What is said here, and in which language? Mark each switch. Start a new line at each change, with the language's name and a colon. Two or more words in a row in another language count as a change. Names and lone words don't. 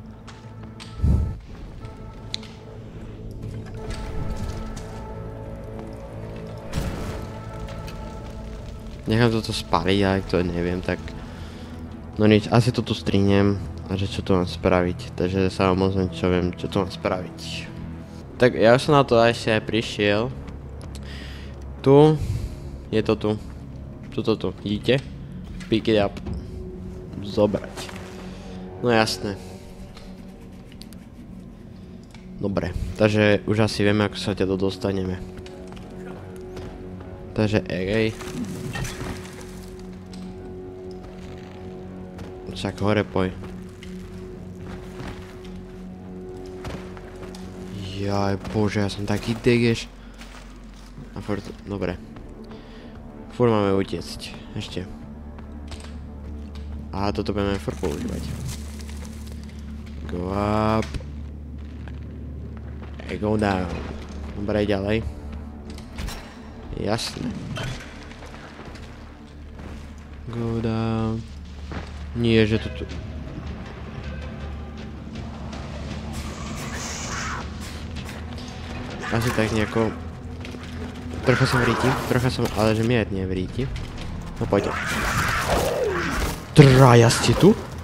Slovak: Nechám toto spaliť, ale ak to neviem, tak... No nič, asi to tu strihnem. A že čo tu mám spraviť. Takže sa vám ozvem, čo viem, čo tu mám spraviť. Tak ja som na to ešte aj prišiel. Tu. Je to tu. Tuto tu. Vidíte?
English: Pick it up.
Slovak: Zobrať. No jasné. Dobre. Takže už asi vieme, ako sa ťa dostaneme. Takže ej. Však hore poj. Jaj, bože, ja som taký degeš. A furt, dobre. Furt máme utiecť. Ešte. A toto budeme furt používať.
English: Go up. And go down.
Slovak: Dobre, ďalej. Jasné.
English: Go down.
Slovak: Nie, že to tu... Asi tak nejako... Trocha som v ale že mierne v ríti. No poďte. Traja ste tu?